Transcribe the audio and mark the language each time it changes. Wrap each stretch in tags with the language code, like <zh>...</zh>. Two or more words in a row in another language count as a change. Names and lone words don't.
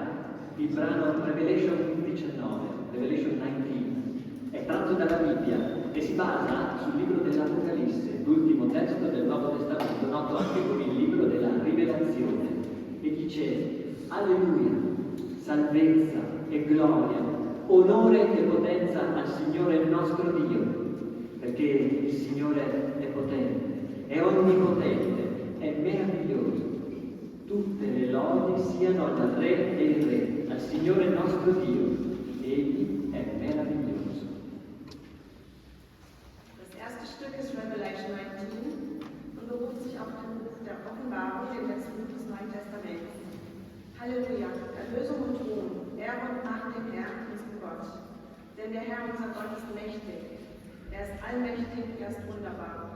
<it>Il brano Revelation 19, Revelation 19, è tratto dalla Bibbia e si basa sul libro dell'Apocalisse, l'ultimo testo del Nuovo Testamento, noto anche come il libro della Rivelazione, e dice: Alleluia, salvezza e gloria, onore e potenza al Signore nostro Dio, perché il Signore è potente, è onnipotente, è meraviglioso. Tutte le lodi siano al Re dei Re, al Signore nostro Dio, egli è meraviglioso.</it> <de>Ist Revelation 19 und beruft sich auf den Buch der Offenbarung, den letzten Buch des Neuen Testaments. Halleluja, Erlösung und Ruhm, Ehre und Macht dem Herrn, unserem Gott. Denn der Herr, unser Gott, ist mächtig. Er ist allmächtig, er ist wunderbar.</de>